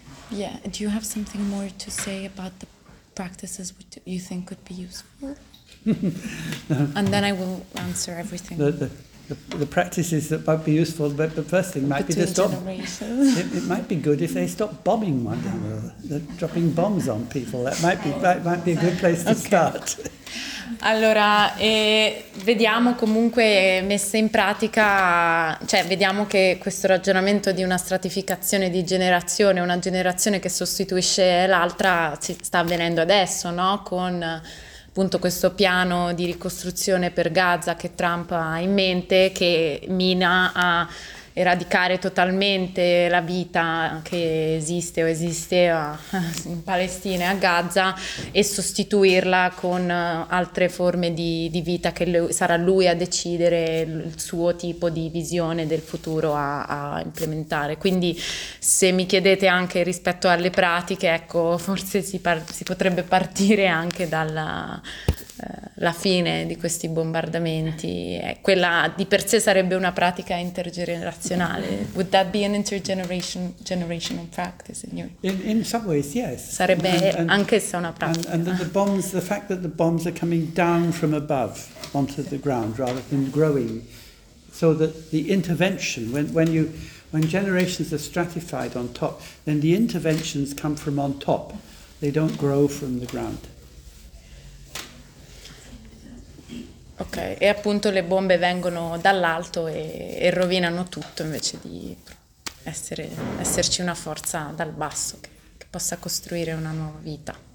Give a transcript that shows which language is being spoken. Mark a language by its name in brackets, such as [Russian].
[English] Yeah, do you have something more to say about the practices which you think could be useful? And then I will answer everything. The practices that might be useful, but the first thing might between be to stop. Generations. It might be good if they stop bombing one another, dropping bombs on people. That might be a good place to start. [Italian] Allora, vediamo comunque messa in pratica, cioè vediamo che questo ragionamento di una stratificazione di generazione, una generazione che sostituisce l'altra, si sta avvenendo adesso, no? Con appunto questo piano di ricostruzione per Gaza che Trump ha in mente, che mina a eradicare totalmente la vita che esiste o esisteva in Palestina e a Gaza e sostituirla con altre forme di vita che sarà lui a decidere il suo tipo di visione del futuro a implementare. Quindi se mi chiedete anche rispetto alle pratiche, ecco, forse si potrebbe partire anche dalla la fine di questi bombardamenti. Quella di per sé sarebbe una pratica intergenerazionale. [English] Would that be an intergenerational practice in your... In some ways, yes. [Italian] Sarebbe anch'essa una pratica. [English] And the bombs, the fact that the bombs are coming down from above onto the ground rather than growing, so that the intervention, when generations are stratified on top, then the interventions come from on top. They don't grow from the ground. [Italian] Ok, e appunto le bombe vengono dall'alto e rovinano tutto invece di esserci una forza dal basso che possa costruire una nuova vita.